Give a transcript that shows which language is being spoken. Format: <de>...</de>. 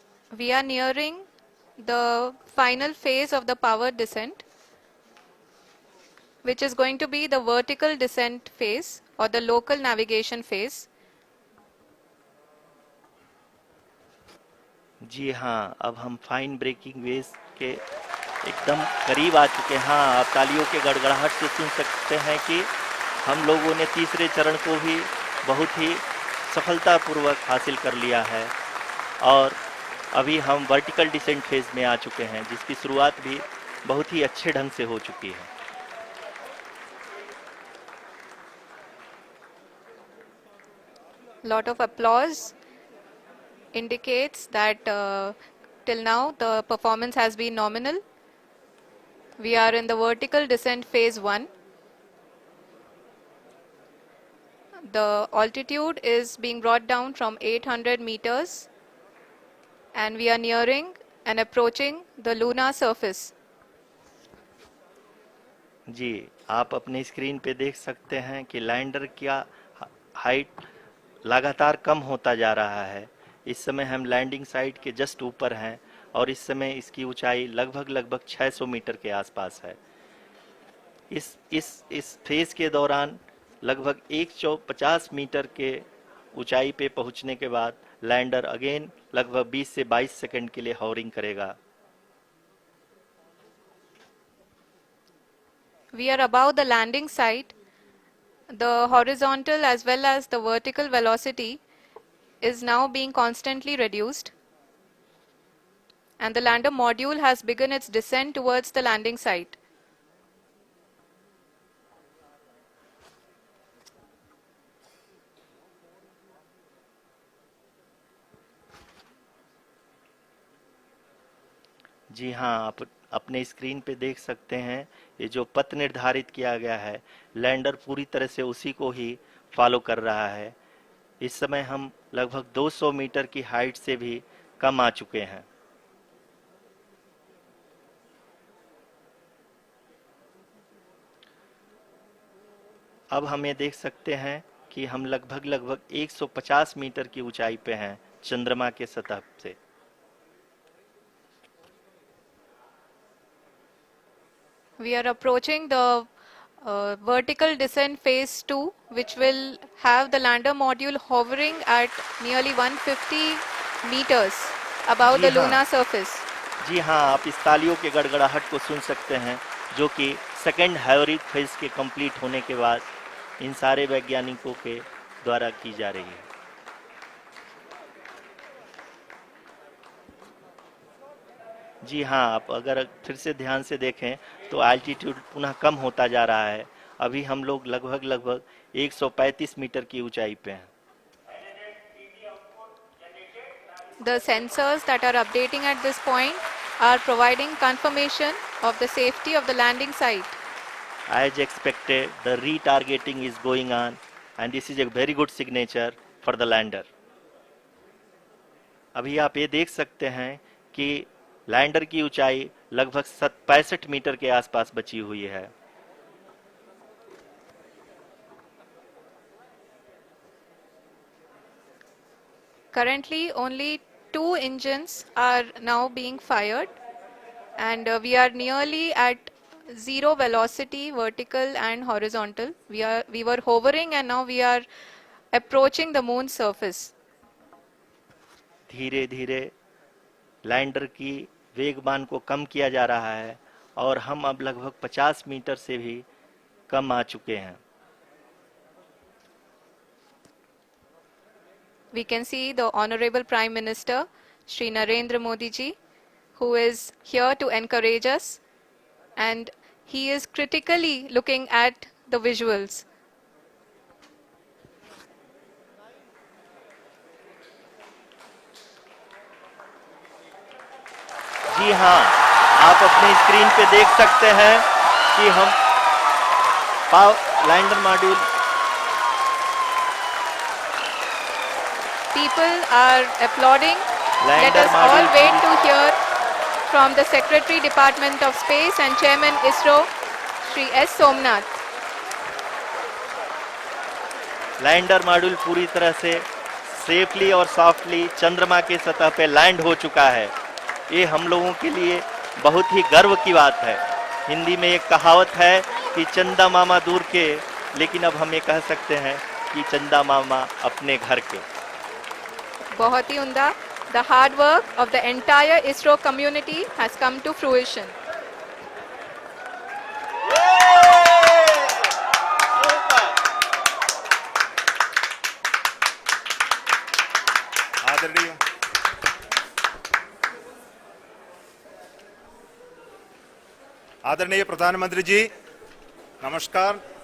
<en>We are nearing the final phase of the power descent, which is going to be the vertical descent phase or the local navigation phase.</en> <hi>जी हाँ, अब हम fine breaking waves के एकदम करीब आ चुके हैं। हाँ, आप तालियों के गड़गड़ाहट से सुन सकते हैं कि हम लोगों ने तीसरे चरण को भी बहुत ही सफलतापूर्वक हासिल कर लिया है और अभी हम वर्टिकल डिसेंट फेज में आ चुके हैं, जिसकी शुरुआत भी बहुत ही अच्छे ढंग से हो चुकी है।</hi> <en>Lot of applause indicates that till now the performance has been nominal. We are in the vertical descent phase 1. The altitude is being brought down from 800 meters and we are nearing and approaching the lunar surface.</en> <hi>जी, आप अपनी screen पे देख सकते हैं कि lander का height लगातार कम होता जा रहा है। इस समय हम लैंडिंग साइट के जस्ट ऊपर हैं और इस समय इसकी ऊंचाई लगभग 600 मीटर के आसपास है। इस फेज के दौरान लगभग 150 मीटर के ऊंचाई पे पहुंचने के बाद लैंडर अगेन लगभग 20 से 22 सेकंड के लिए हॉवरिंग करेगा।</hi> <en>We are above the landing site. The horizontal as well as the vertical velocity is now being constantly reduced, and the lander module has begun its descent towards the landing site.</en> <hi>जी हाँ, आप अपने screen पे देख सकते हैं ये जो पथ निर्धारित किया गया है, लैंडर पूरी तरह से उसी को ही फॉलो कर रहा है। इस समय हम लगभग 200 मीटर की हाइट से भी कम आ चुके हैं। अब हम ये देख सकते हैं कि हम लगभग 150 मीटर की ऊंचाई पे हैं चंद्रमा के सतह से।</hi> <en>We are approaching the vertical descent phase 2, which will have the lander module hovering at nearly 150 meters above</en> <hi>ji</hi> <en>the</en> <hi>हाँ,</hi> <en>lunar surface.</en> <hi>जी हाँ, आप इस तालियों के गड़गड़ाहट को सुन सकते हैं, जो कि सेकेंड हैवरिक फेज के कंप्लीट होने के बाद इन सारे वैज्ञानिकों के द्वारा की जा रही है। जी हाँ, आप अगर फिर से ध्यान से देखें तो एल्टीट्यूड पुनः कम होता जा रहा है। अभी हम लोग लगभग 135 मीटर की ऊंचाई पे हैं।</hi> <en>The sensors that are updating at this point are providing confirmation of the safety of the landing site. As expected, the retargeting is going on and this is a very good signature for the lander.</en> <hi>अभी आप ये देख सकते हैं कि lander की ऊंचाई लगभग 65 मीटर के आसपास बची हुई है।</hi> <en>Currently, only 2 engines are now being fired, and we are nearly at zero velocity, vertical and horizontal. We were hovering, and now we are approaching the moon's surface.</en> <hi>धीरे धीरे लैंडर की वेगमान को कम किया जा रहा है और हम अब लगभग 50 मीटर से भी कम आ चुके हैं.</hi> <en>We can see the Honorable Prime Minister, Shri Narendra Modi ji, who is here to encourage us, and he is critically looking at the visuals.</en> <hi>जी हाँ, आप अपनी स्क्रीन पे देख सकते हैं कि हम lander module.</hi> <en>People are applauding. Let</en> <hi>lander</hi> <en>us all</en> <hi>module</hi> <en>wait to hear from the Secretary Department of Space and Chairman ISRO, Shri S. Somnath.</en> <hi>Lander module पूरी तरह से सेफली और सॉफ्टली चंद्रमा के सतह पे लैंड हो चुका है. ये हम लोगों के लिए बहुत ही गर्व की बात है. हिंदी में एक कहावत है कि चंदा मामा दूर के, लेकिन अब हम ये कह सकते हैं कि चंदा मामा अपने घर के. बहुत ही उम्दा.</hi> <en>The hard work of the entire ISRO community has come to fruition.</en> <hi>आदरणीय आदरणीय प्रधानमंत्री जी, नमस्कार.</hi>